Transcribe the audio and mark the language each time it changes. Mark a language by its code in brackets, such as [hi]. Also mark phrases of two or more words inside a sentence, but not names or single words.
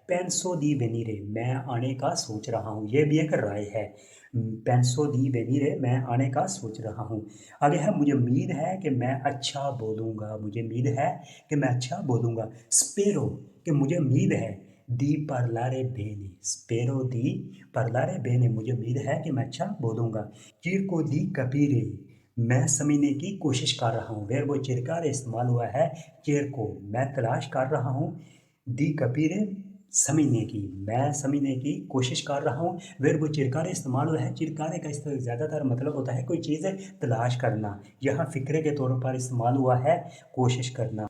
[it] penso di venire [ur] میں آنے کا سوچ رہا ہوں، یہ بھی ایک رائے ہے. [it] penso di venire [ur] میں آنے کا سوچ رہا ہوں۔ آگے ہے مجھے امید ہے کہ میں اچھا بولوں گا، مجھے امید ہے کہ میں اچھا بولوں گا. स्पेरो کہ مجھے امید ہے। [it] di parlare bene, spero di parlare bene [ur] مجھے امید ہے کہ میں اچھا بولوں گا. [it] cerco di capire [ur] میں سمجھنے کی کوشش کر رہا ہوں. [it] verbo cercare [ur] استعمال ہوا ہے चेर को، میں تلاش کر رہا ہوں। [it] di capire [ur] سمجھنے کی، میں سمجھنے کی کوشش کر رہا ہوں. [it] verbo cercare [ur] استعمال ہوا ہے۔ चिरकारे کا زیادہ تر مطلب ہوتا ہے کوئی چیز تلاش کرنا، یہاں فقرے کے طور پر استعمال ہوا ہے کوشش کرنا।